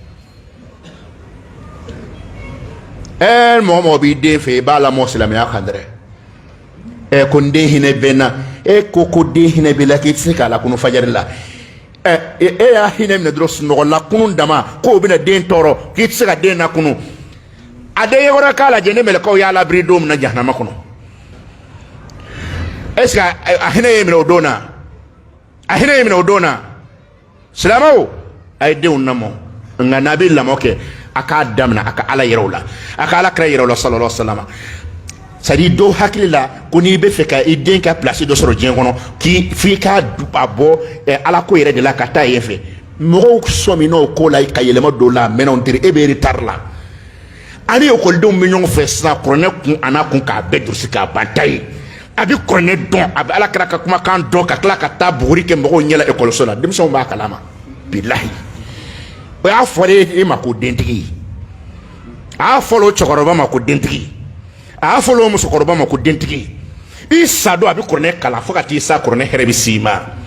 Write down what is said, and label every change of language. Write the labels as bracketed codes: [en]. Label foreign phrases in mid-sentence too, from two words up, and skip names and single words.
[bm] mɔgɔ b'i den fɛ i b'a lamɔ silamɛya kan dɛrɛ ko n den hinɛ bɛ n na e ko den hinɛ b'i la k'i tɛ se k'a lakunu fajari la e y'a hinɛ minɛ dɔrɔn sunɔgɔ lakunu dama k'o bɛna den tɔɔrɔ k'i tɛ se ka den lakunu a den ye wɛrɛ k'a lajɛ ne mɛlɛkaw y'a labiri don min na jahanama kɔnɔ est ce que a hinɛ ye minɛ o don na a hinɛ ye minɛ o don na silamɛw a ye denw lamɔ nka n'a bɛ lamɔ kɛ a k'a daminɛ a ka ala yɛrɛ o la a ka ala kira yɛrɛ o la [ar] صلى الله عليه وسلم [fr] c'est à dire [bm] dɔw hakili la ko n'i bɛ fɛ ka i den ka place dɔ sɔrɔ diɲɛ kɔnɔ f'i k'a bɔ ala ko yɛrɛ de la ka taa yen fɛ mɔgɔw sɔminna o ko la ka yɛlɛma don la mɛnɛw teri e bɛ retard la ani ekɔlidenw bɛ ɲɔgɔn fɛ sisan kuranɛ kun a n'a kun k'a bɛɛ durusi k'a ban ta ye a bɛ kuranɛ dɔn a bɛ ala kira ka kumakan dɔn ka tila ka taa buguri kɛ mɔgɔw ɲɛla ekɔliso la denmisɛnw b'a kalama bilahi o y'a fɔra e ma ko dentigi a y'a fɔra o cɛkɔrɔba ma ko dentigi a y'a fɔra o musokɔrɔba ma ko dentigi i sa don a bɛ kuranɛ kalan fo ka t'i sa kuranɛ hɛrɛ bɛ s'i ma